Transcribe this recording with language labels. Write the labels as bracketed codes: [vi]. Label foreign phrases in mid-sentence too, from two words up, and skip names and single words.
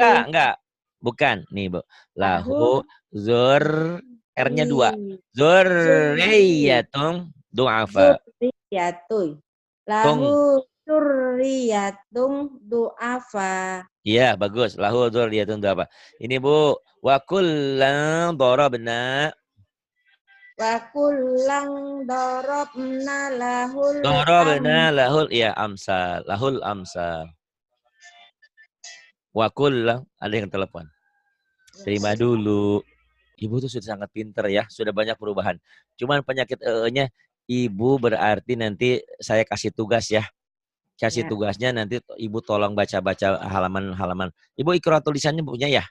[id] Enggak. Bukan nih, Bu. Lahu R-nya 2. [ar] ذرية ضعفاء. ذرية له ذرية ضعفاء. [id] Iya, bagus. [ar] له ذرية ضعفاء. [id] Ini, Bu. [ar] وكلا ضربنا. وكلا ضربنا له ضربنا له. Iya, amsal. له الأمثال. وكلا. [id] Ada yang telepon. Terima dulu. Ibu tuh sudah sangat pinter ya. Sudah banyak perubahan. Cuman penyakit E-nya, Ibu berarti nanti saya kasih tugas ya. Kasih tugasnya nanti Ibu tolong baca-baca halaman-halaman. Ibu Iqra tulisannya punya ya?